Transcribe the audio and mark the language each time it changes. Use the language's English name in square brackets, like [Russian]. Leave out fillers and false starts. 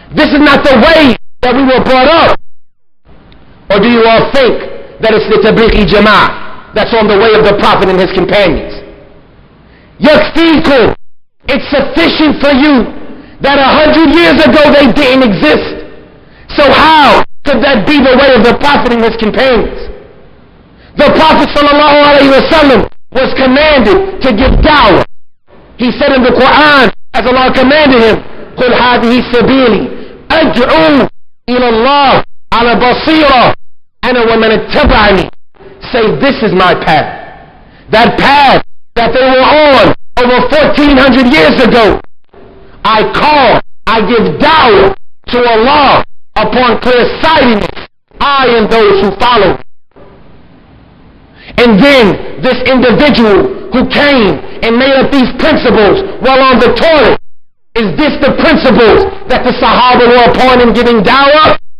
[English] This is not the way that we were brought up. Or do you all think that it's the Tablighi Jama'ah that's on the way of the Prophet and his companions? [Arabic] Yakfikum. [English] It's sufficient for you that 100 years ago they didn't exist. So how could that be the way of the Prophet and his companions? The Prophet ﷺ was commanded to give da'wah. He said in the Quran, as Allah commanded him, [Arabic] قُلْ هَذِهِ سَبِيلِي أَدْعُو إِلَى اللَّهِ عَلَى بَصِيرَةٍ أَنَا وَمَنِ اتَّبَعَنِي. [English] Say, this is my path. That path that they were on over 1400 years ago. I call, I give da'wah to Allah upon clear-sightedness, I and those who follow. And then this individual who came and made up these principles while on the toilet, is this the principles that the Sahaba were upon in giving da'wah?